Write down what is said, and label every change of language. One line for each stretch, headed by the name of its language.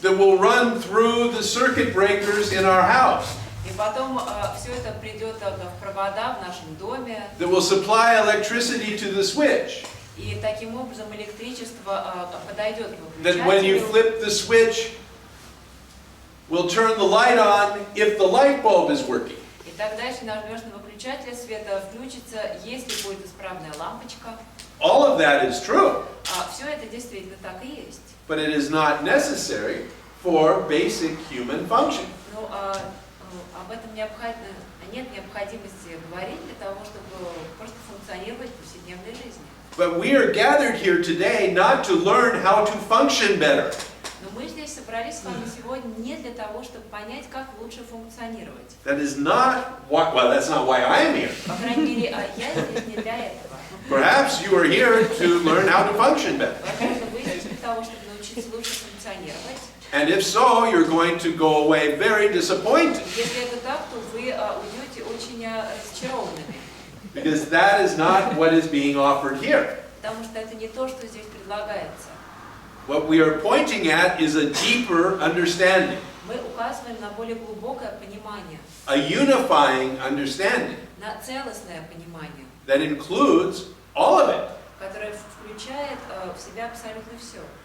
English: that will run through the circuit breakers in our house,
Russian: и потом все это придет в провода в нашем доме,
English: that will supply electricity to the switch,
Russian: и таким образом электричество подойдет к
English: that when you
Russian: выключателю,
English: flip the switch, will turn the light on if the light bulb is working.
Russian: и тогда, если нажмешь на выключатель, свет включится, если будет исправная лампочка.
English: All of that is true,
Russian: Все это действительно так и есть.
English: but it is not necessary for basic human function.
Russian: Но об этом нет необходимости говорить для того, чтобы просто функционировать в повседневной жизни.
English: But we are gathered here today not to learn how to function better.
Russian: Но мы здесь собрались с вами сегодня не для того, чтобы понять, как лучше функционировать.
English: That is not why, well, that's not why I am here.
Russian: По крайней мере, я здесь не для этого.
English: Perhaps you are here to learn how to function better.
Russian: Возможно, вы здесь для того, чтобы научиться лучше функционировать.
English: And if so, you're going to go away very disappointed.
Russian: Если это так, то вы уйдете очень разочарованными.
English: Because that is not what is being offered here.
Russian: Потому что это не то, что здесь предлагается.
English: What we are pointing at is a deeper understanding,
Russian: Мы указываем на более глубокое понимание,
English: a unifying understanding
Russian: на целостное понимание,
English: that includes all of it.
Russian: которое включает в себя абсолютно все.